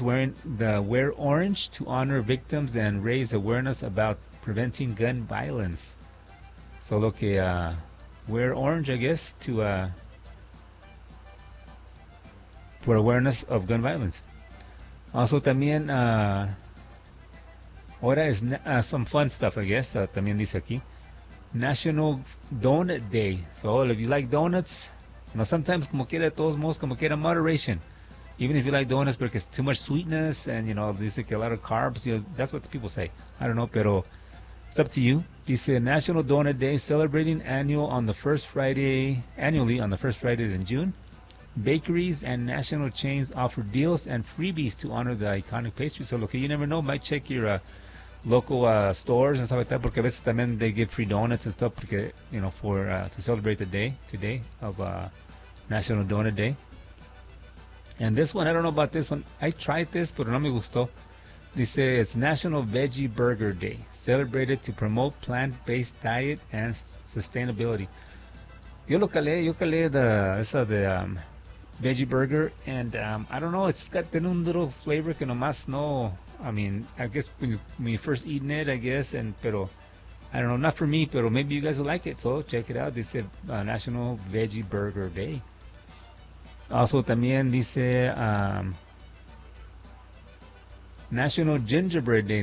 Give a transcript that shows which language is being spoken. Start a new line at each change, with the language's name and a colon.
English: wear orange to honor victims and raise awareness about preventing gun violence.
Spanish: Solo que
English: wear orange, I guess, to for awareness of gun violence. Also,
Spanish: también, ahora es
English: some fun stuff, I guess.
Spanish: También dice aquí National Donut Day.
English: So if you like donuts, you know, sometimes
Spanish: como quiera, todos modos, como quiera,
English: moderation. Even if you like donuts because too much sweetness and, you know,
Spanish: dice que
English: a lot of carbs, you know, that's what people say. I don't know,
Spanish: pero
English: it's up to you.
Spanish: Dice
English: National Donut Day, celebrating annually on the first Friday in June. Bakeries and national chains offer deals and freebies to honor the iconic pastry. So look, you never know, might check your local stores and stuff like that,
Spanish: porque a veces también
English: they give free donuts and stuff,
Spanish: porque,
English: you know, for to celebrate the day today of National Donut Day. And this one, I don't know about this one, I tried this but
Spanish: no me gustó. Dice
English: it's National Veggie Burger Day, celebrated to promote plant-based diet and sustainability.
Spanish: Yo calé
English: the
Spanish: esa de
English: veggie burger, and I don't know, it's got
Spanish: un
English: little flavor
Spanish: que nomás no,
English: I mean, I guess when you first eating it, I guess, and
Spanish: pero,
English: I don't know, not for me,
Spanish: pero
English: maybe you guys will like it, so check it out.
Spanish: Dice National Veggie Burger Day.
English: Also,
Spanish: también dice
English: National Gingerbread Day.